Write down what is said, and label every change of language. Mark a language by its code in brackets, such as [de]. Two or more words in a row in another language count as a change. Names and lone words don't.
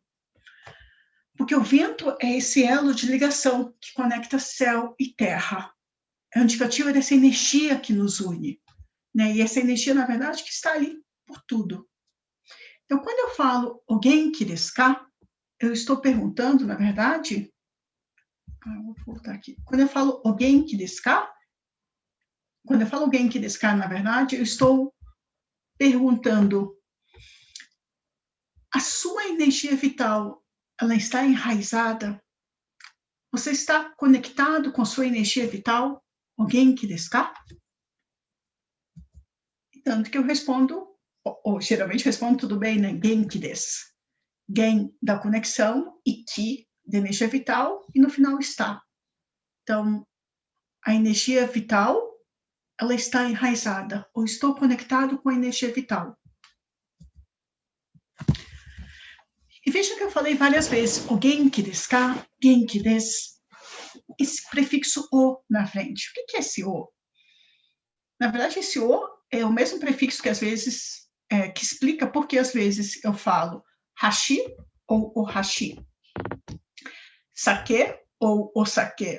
[pt] Porque o vento é esse elo de ligação que conecta céu e terra. É um indicativo dessa energia que nos une. Né? E essa energia, na verdade, que está ali por tudo. Então, quando eu falo [ja] お元気ですか, [pt] eu estou perguntando, na verdade, Vou voltar aqui. Quando eu falo [ja] お元気ですか? [pt] Quando eu falo [ja] 元気ですか, [pt] na verdade, eu estou perguntando: a sua energia vital, ela está enraizada? Você está conectado com a sua energia vital? [ja] お元気ですか? [pt] Tanto que eu respondo, ou geralmente respondo tudo bem, né? [ja] 元気です. [pt] Gen da conexão e ki da energia vital, e no final está. Então, a energia vital, ela está enraizada, ou estou conectado com a energia vital. E veja que eu falei várias vezes, [ja] お元気ですか、元気です, [pt] esse prefixo o na frente. O que é esse o? Na verdade, esse o é o mesmo prefixo que às vezes, que explica porque às vezes eu falo hashi ou [ja] お箸, [pt] sake ou [ja] お酒.